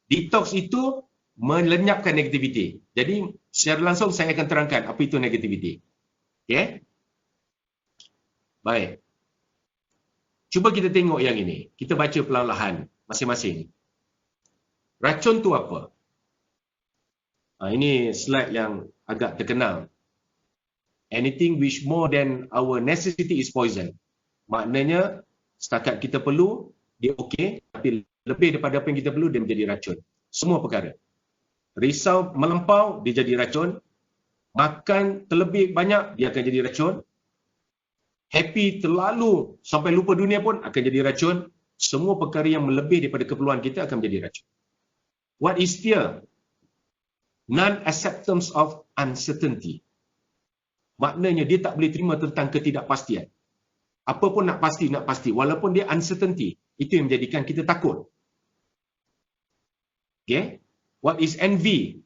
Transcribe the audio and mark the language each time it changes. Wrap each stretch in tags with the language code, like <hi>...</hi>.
<ms>Detox itu melenyapkan negativiti. Jadi, secara langsung saya akan terangkan apa itu negativiti. Okey? Baik. Cuba kita tengok yang ini. Kita baca perlahan-lahan masing-masing. Racun tu apa? Ini slide yang agak terkenal.</ms> <en>Anything which more than our necessity is poison.</en> <ms>Maknanya, setakat kita perlu, dia okey. Tapi lebih daripada apa yang kita perlu, dia menjadi racun. Semua perkara. Risau melampau, dia jadi racun. Makan terlebih banyak, dia akan jadi racun. Happy terlalu sampai lupa dunia pun akan jadi racun. Semua perkara yang melebih daripada keperluan kita akan menjadi racun.</ms> <en>What is fear? Non-acceptance of uncertainty.</en> <ms>Maknanya dia tak boleh terima tentang ketidakpastian. Apa pun nak pasti. Walaupun dia uncertainty. Itu yang menjadikan kita takut.</ms> <en>Okay? What is envy?</en>